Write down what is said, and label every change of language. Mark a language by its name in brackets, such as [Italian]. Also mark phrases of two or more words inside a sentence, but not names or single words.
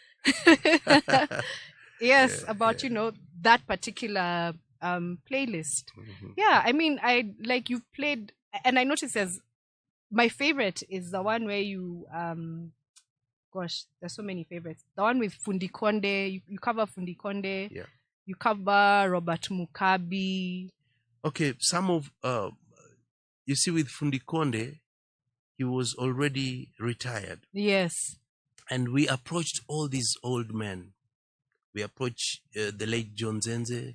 [English] Yes, about that particular playlist. Yeah, I mean, you've played, and I noticed as my favorite is the one where you gosh, there's so many favorites. The one with Fundi Konde, you cover Fundi Konde. Yeah. You cover Robert Mukabi. Okay, some of you see, with Fundi Konde, he was already retired. Yes. And we approached all these old men. We approached the late John Zenze.